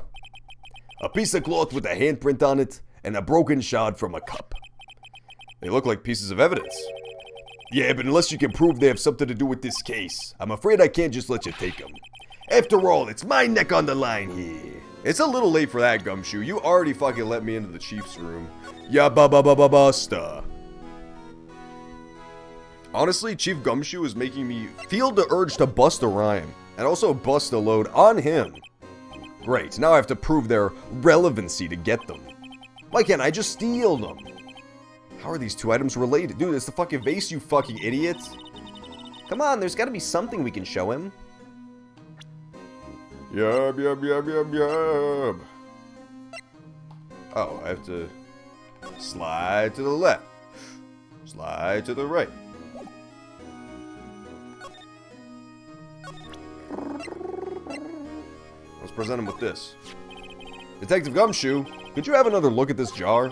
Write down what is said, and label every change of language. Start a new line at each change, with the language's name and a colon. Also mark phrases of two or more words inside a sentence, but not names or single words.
English: A piece of cloth with a handprint on it, and a broken shard from a cup. They look like pieces of evidence. Yeah, but unless you can prove they have something to do with this case, I'm afraid I can't just let you take them. After all, it's my neck on the line here. It's a little late for that, Gumshoe. You already fucking let me into the chief's room. Ya ba-ba-ba-ba-busta. Honestly, Chief Gumshoe is making me feel the urge to bust a rhyme. And also bust a load on him. Great, now I have to prove their relevancy to get them. Why can't I just steal them? How are these two items related? Dude, it's the fucking vase, you fucking idiot. Come on, there's gotta be something we can show him. Yub, yub, yub, yub, yub. Oh, I have to slide to the left. Slide to the right. Let's present him with this. Detective Gumshoe, could you have another look at this jar?